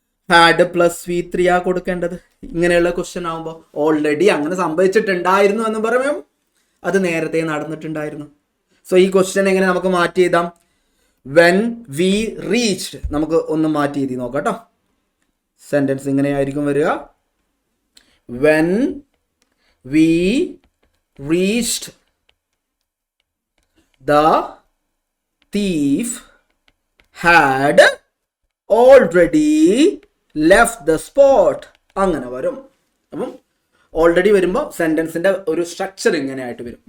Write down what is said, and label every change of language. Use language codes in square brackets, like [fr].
[ml] Had plus V3 ആ കൊടുക്കേണ്ടത്. ഇങ്ങനെയുള്ള ക്വസ്റ്റ്യൻ ആകുമ്പോൾ ഓൾറെഡി അങ്ങനെ സംഭവിച്ചിട്ടുണ്ടായിരുന്നു എന്ന് പറയുമ്പോൾ അത് നേരത്തെ നടന്നിട്ടുണ്ടായിരുന്നു. സോ ഈ ക്വസ്റ്റ്യൻ എങ്ങനെ നമുക്ക് മാറ്റി എഴുതാം? [en] when we reached, [ml] നമുക്ക് ഒന്ന് മാറ്റി എഴുതി നോക്കാം കേട്ടോ. സെന്റൻസ് ഇങ്ങനെയായിരിക്കും വരിക. [en] When we reached the thief had already left the spot. [ml] അങ്ങനെ വരും. അപ്പം ഓൾറെഡി വരുമ്പോൾ സെന്റൻസിന്റെ ഒരു സ്ട്രക്ചർ ഇങ്ങനെ ആയിട്ട് വരും.